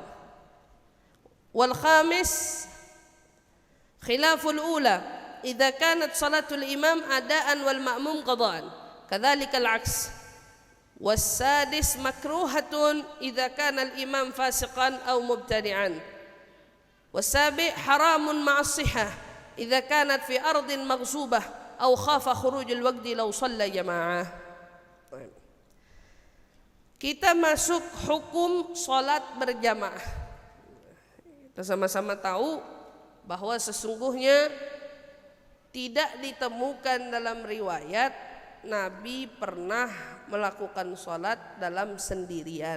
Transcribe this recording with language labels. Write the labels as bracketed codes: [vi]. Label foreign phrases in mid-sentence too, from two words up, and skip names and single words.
[ar] والخامس خلاف الأولى إذا كانت صلاة الإمام أداء والمأموم قضاء كذلك العكس. والسادس مكروهة إذا كان الإمام فاسقا أو مبتدعا. والسابع حرام مع الصحة إذا كانت في أرض مغصوبة أو خاف خروج الوقت لو صلى جماعة. [id] Kita masuk hukum salat berjamaah. Kita sama-sama tahu bahwa sesungguhnya tidak ditemukan dalam riwayat Nabi pernah melakukan salat dalam sendirian.